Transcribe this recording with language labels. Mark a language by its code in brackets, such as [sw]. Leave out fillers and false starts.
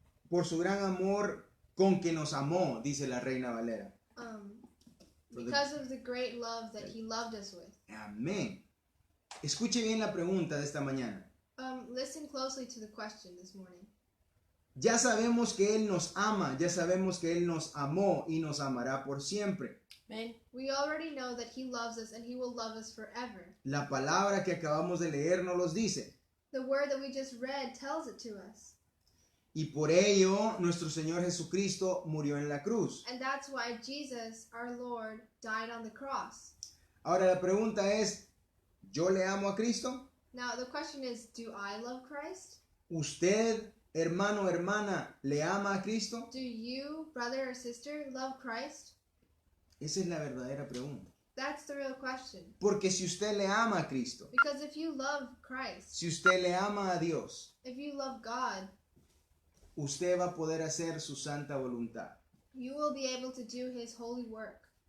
[es] Por su gran amor con que nos amó, dice la Reina Valera. [en] Because of the great love that he loved us with. [es] Amén. Escuche bien la pregunta de esta mañana. [en] Listen closely to the question this morning. [es] Ya sabemos que Él nos ama, ya sabemos que Él nos amó y nos amará por siempre. [en] Amen. We already know that he loves us and he will love us forever. [es] La palabra que acabamos de leer nos los dice. [en] The word that we just read tells it to us. [es] Y por ello nuestro Señor Jesucristo murió en la cruz. [en] And that's why Jesus, our Lord, died on the cross. [es] Ahora la pregunta es, ¿yo le amo a Cristo? [en] Now the question is, do I love Christ? [es] ¿Usted, hermano o hermana, le ama a Cristo? [en] Do you, brother or sister, love Christ? [es] Esa es la verdadera pregunta. [en] That's the real question. [es] Porque si usted le ama a Cristo, [en] Because if you love Christ, [es] si usted le ama a Dios, [en] if you love God, [es] usted va a poder hacer su santa voluntad. [en] you will be able to do his holy work.